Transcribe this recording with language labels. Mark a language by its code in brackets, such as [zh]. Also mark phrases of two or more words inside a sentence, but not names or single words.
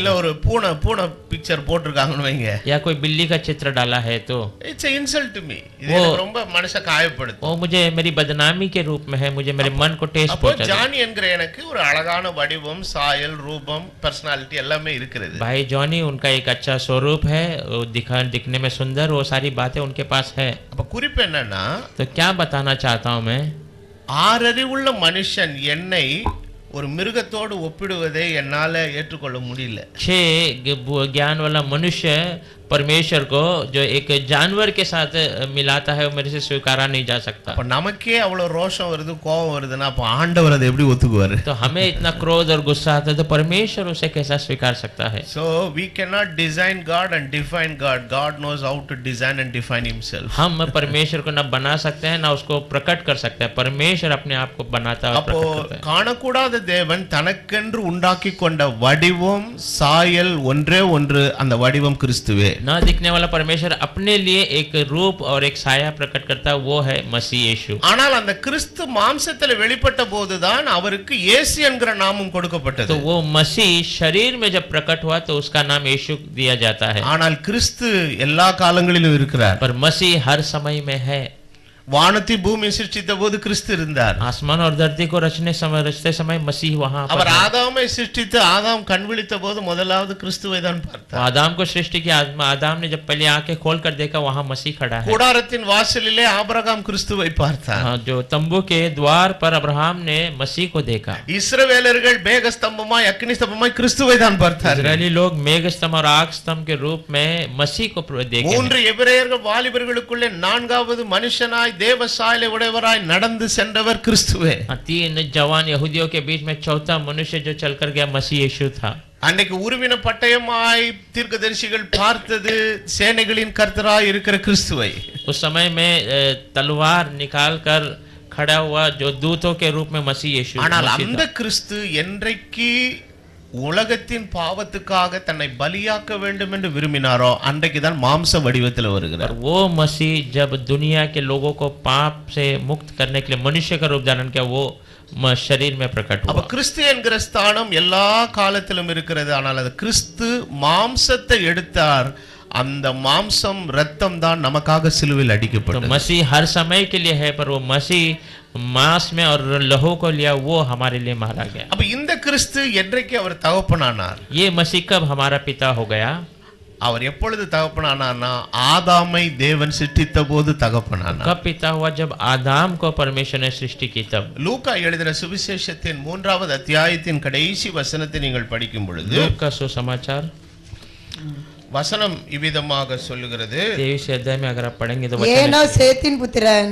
[ta] இல்ல ஒரு பூனை பிக்சர் போட்டுருக்காங்கன்னு வைங்க, [hi] या कोई बिल्ली का चित्र डाला है तो [en] It's a insult to me. [ta] இது எனக்கு ரொம்ப மனசை காயப்படுத்தும். [hi] वो मुझे मेरी बदनामी के रूप में है, मुझे मेरे मन को ठेस [ta] அப்போ [hi] पहुंचा। [ta] ஜானி என்கிற எனக்கு ஒரு அழகான வடிவம், சாயல், ரூபம், पर्सनालिटी எல்லாமே இருக்கிறது. [hi] भाई जॉनी उनका एक अच्छा स्वरूप है, वो दिखने में सुंदर, वो सारी बातें उनके पास है। [ta] அப்ப குறிப்பு என்னன்னா, [hi] तो क्या बताना चाहता हूँ मैं, [ta] ஆறறிவுள்ள மனுஷன் என்னை ஒரு மிருகத்தோடு ஒப்பிடுவதை என்னால ஏற்றுக்கொள்ள முடியல. [hi] 6 ज्ञान वाला मनुष्य परमेश्वर को जो एक जानवर के साथ मिलाता है, वो मेरे से स्वीकारा नहीं जा सकता। [ta] அப்ப நமக்கே அவ்வளவு ரோஷம் வருது, கோபம் வருதுன்னா அப்ப ஆண்டவர் அதை எப்படி ஒத்துக்குவாரு? [hi] तो हमें इतना क्रोध और गुस्सा आता है, तो परमेश्वर उसे कैसा स्वीकार सकता है? [en] So we cannot design God and define God. God knows how to design and define himself. [hi] हम परमेश्वर को न बना सकते हैं ना उसको प्रकट कर सकते हैं। परमेश्वर अपने आप को बनाता है और [ta] அப்போ [hi] प्रकट करता है। [ta] காணக்கூடாத தேவன் தனக்கென்று உண்டாக்கி கொண்ட வடிவம், சாயல் ஒன்றே ஒன்று, அந்த வடிவம் கிறிஸ்துவே. [hi] न दिखने वाला परमेश्वर अपने लिए एक रूप और एक साया प्रकट करता है, वो है मसीह यीशु। [ta] ஆனால் அந்த கிறிஸ்து மாம்சத்தில் வெளிப்பட்ட போதுதான் அவருக்கு இயேசு என்கிற நாமம் கொடுக்கப்பட்டது. [hi] तो वो मसीह शरीर में जब प्रकट हुआ तो उसका नाम यीशु दिया जाता है। [ta] ஆனால் கிறிஸ்து எல்லா காலங்களிலும் இருக்கிறார். [hi] पर मसीह हर समय में है। [ta] வானத்தை பூமி சிருஷ்டித்த போது கிறிஸ்து இருந்தார். [hi] आसमान और धरती को रचते समय मसीह वहां पर [ta] அவர் [hi] है। [ta] ஆதாமை சிருஷ்டித்து ஆதாம் கண் விழித்த போது முதலாவது கிறிஸ்துவை தான் பார்த்தார். [hi] आदम को सृष्टि की आदम ने जब पहले आंखें खोल कर देखा, वहां मसीह खड़ा है। [ta] கூடாரத்தின் வாசலிலே ஆபிரகாம் கிறிஸ்துவை பார்த்தார். [hi] जो तंबू के द्वार पर अब्राहम ने मसीह को देखा। [ta] இஸ்ரவேலர்கள் மேகஸ்தம்பமாய் அக்கினி ஸ்தம்பமாய் கிறிஸ்துவை தான் பார்த்தார்கள். [hi] इजरायली लोग मेघ स्तंभ और आग स्तंभ के रूप में मसीह को देखे। [ta] 3 எபிரேயர்கள் வாலிபர்களுக்குள்ளே 4வது மனுஷனாய் தேவ சாயலை உடையவராய் நடந்து சென்றவர் கிறிஸ்துவே. [hi] 3 जवान यहूदियों के बीच में चौथा मनुष्य जो चलकर गया मसीह यीशु था। [ta] அன்னைக்கு உருவின பட்டயமாய் தீர்க்கதரிசிகள் பார்த்தது சேனைகளின் கர்த்தராய் இருக்கிற கிறிஸ்துவை. [hi] उस समय में तलवार निकाल कर खड़ा हुआ जो दूतों के रूप में मसीह यीशु। [ta] ஆனால் அந்த கிறிஸ்து என்றைக்கு உலகத்தின் பாவத்துக்காக தன்னை பலியாக்க வேண்டும் என்று விரும்பினாரோ அன்றைக்கு தான் மாம்ச வடிவத்தில் வருகிறார். [hi] वो मसीह जब दुनिया के लोगों को पाप से मुक्त करने के लिए मनुष्य का रूप धारण किया, वो शरीर में प्रकट [ta] அப்ப [hi] हुआ। [ta] கிறிஸ்து என்கிற ஸ்தானம் எல்லா காலத்திலும் இருக்கிறது. ஆனால் அது கிறிஸ்து மாம்சத்தை எடுத்தார். அந்த மாம்சம் ரத்தம் தான் நமக்காக சிலுவையில் [hi] तो [ta] அடிக்கப்பட்டது. [hi] मसीह हर समय के लिए है, पर वो मसीह मांस में और लहू को लिया, वो हमारे लिए मारा गया। [ta] அப்ப இந்த கிறிஸ்து என்றைக்கு அவர் தகப்பனானார்? [hi] ये मसीह कब हमारा पिता हो गया? [ta] அவர் எப்பொழுது தகப்பனானார்னா ஆதாமை தேவன் சிருஷ்டித்த போது தகப்பனானார். [hi] कब पिता हुआ? जब आदम को परमेश्वर ने सृष्टि की तब। [ta] லூக்கா எழுதின சுவிசேஷத்தின் 3வது அத்தியாயத்தின் கடைசி வசனத்தை நீங்கள் படிக்கும் பொழுது [hi] लूका का सुसमाचार [ta] வசனம் இவ்விதமாக சொல்லுகிறது. [hi] 23 अध्याय में अगर आप पढ़ेंगे तो वचन [ta] ஏனோ [hi] है, [ta] சேத்தின் புத்திரன்,